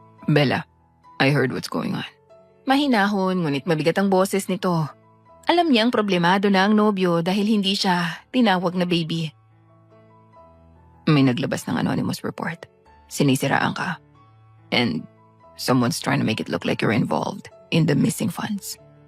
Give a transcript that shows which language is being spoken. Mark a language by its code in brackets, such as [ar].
[en] Bella, I heard what's going on. [tl] Mahinahon ngunit mabigat ang boses nito. Alam niyang problemado na ang nobyo dahil hindi siya tinawag na baby. May naglabas ng anonymous report. Sinisiraan ka. [en] And someone's trying to make it look like you're involved in the missing funds.